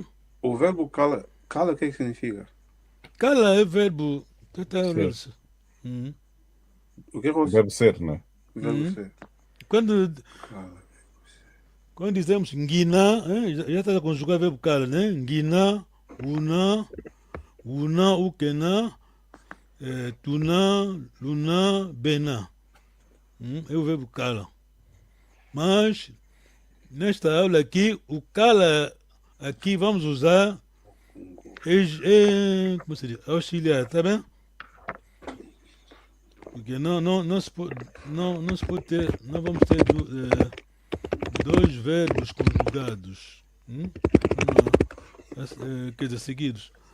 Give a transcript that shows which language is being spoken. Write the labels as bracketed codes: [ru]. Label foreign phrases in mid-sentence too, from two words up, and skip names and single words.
[pt] O verbo cala, cala o que significa? Cala é verbo. Ser. O que é O verbo ser, né? o verbo ser? Quando Cala. dizemos ngina, já está a conjugar o verbo cala, né? [kg] Ngina, una, ukena, tuna, luna, bena. [pt] É o verbo cala. Mas, nesta aula aqui, o cala aqui vamos usar como se diz? Auxiliar, tá bem? Porque não se pode ter, não vamos ter dois verbos conjugados, quer dizer, seguidos.